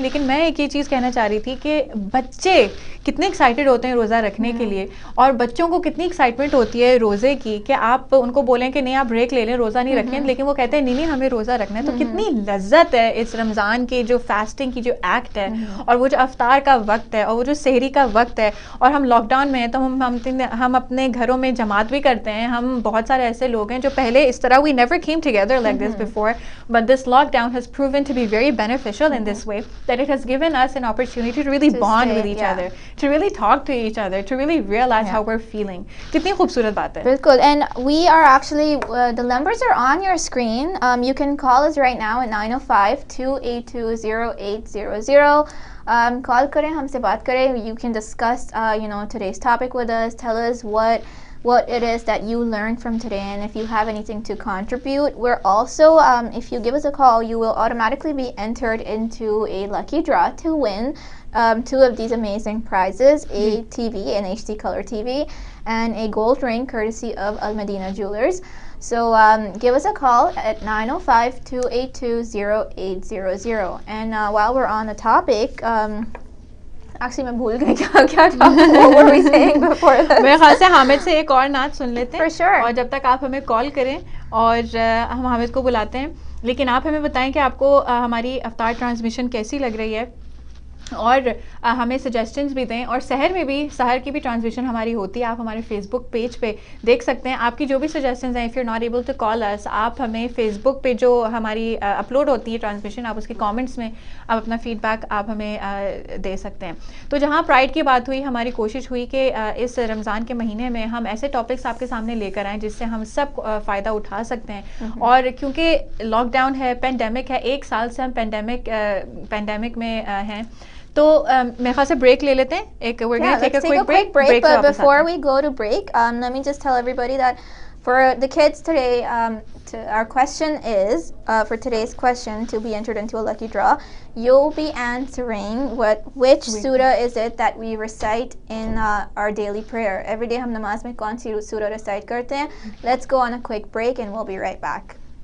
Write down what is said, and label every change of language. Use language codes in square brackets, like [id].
[hi] लेकिन मैं एक ये चीज़ कहना चाह रही थी कि बच्चे कितने एक्साइटेड होते हैं रोज़ा रखने के लिए, और बच्चों को कितनी एक्साइटमेंट होती है रोज़े की कि आप उनको बोलें कि नहीं आप ब्रेक ले लें, रोज़ा नहीं रखें, लेकिन वो कहते हैं नहीं हमें रोज़ा रखना है. तो कितनी लज्जत है इस रमज़ान के जो फास्टिंग की जो एक्ट है, और वो जो अफ्तार का वक्त है, और वो जो सहरी का वक्त है. और हम लॉकडाउन में हैं तो हम अपने घरों में जमात भी करते हैं. हम बहुत सारे ऐसे लोग हैं जो पहले इस तरह [en] We never came together like this before, but this lockdown has proven to be very beneficial in this way, that it has given us an opportunity to really bond with each other, to really talk to each other, to really realize how we're feeling. [hi] कितनी खूबसूरत बात है. बिल्कुल. [en] And we are actually the numbers are on your screen. You can call us right now at 905-282-0800. [hi] Call करें, हमसे बात करें. [en] You can discuss you know, today's topic with us. Tell us what it is that you learned from today, and if you have anything to contribute. We're also, if you give us a call, you will automatically be entered into a lucky draw to win 2 of these amazing prizes: a TV, an HD color TV, and a gold ring courtesy of Al Madina Jewelers. So give us a call at 905-282-0800. And while we're on the topic, actually [hi] मैं भूल गई क्या [en] what were we saying before that? [hi] मेरे ख्याल से हामिद से एक और नात सुन लेते हैं. [en] For sure. [hi] और जब तक आप हमें कॉल करें, और हम हामिद को बुलाते हैं, लेकिन आप हमें बताएं कि आपको हमारी अफ्तार ट्रांसमिशन कैसी लग रही है, और हमें सजेशंस भी दें. और सहर की भी ट्रांसमिशन हमारी होती है, आप हमारे फेसबुक पेज पे देख सकते हैं. आपकी जो भी सजेशंस हैं, [en] if you not able to call us, [hi] आप हमें फेसबुक पे जो हमारी अपलोड होती है ट्रांसमिशन, आप उसके कमेंट्स में आप अपना फीडबैक आप हमें दे सकते हैं. तो जहाँ प्राइड की बात हुई, हमारी कोशिश हुई कि इस रमज़ान के महीने में हम ऐसे टॉपिक्स आपके सामने लेकर आएँ जिससे हम सब फ़ायदा उठा सकते हैं. और क्योंकि लॉकडाउन है, पेंडेमिक है, 1 साल से हम पेंडेमिक में हैं, तो मेरे ख्याल से ब्रेक ले लेते हैं. [en] We're going to take a quick break. But before we go to break, let me just tell everybody that for the kids today, our question is, for today's question to be entered into a lucky draw, you'll be answering which surah is it that we recite in our daily prayer. Every day [hi] हम नमाज में कौन सी surah recite करते हैं. [en] Let's go on a quick break and we'll be right back.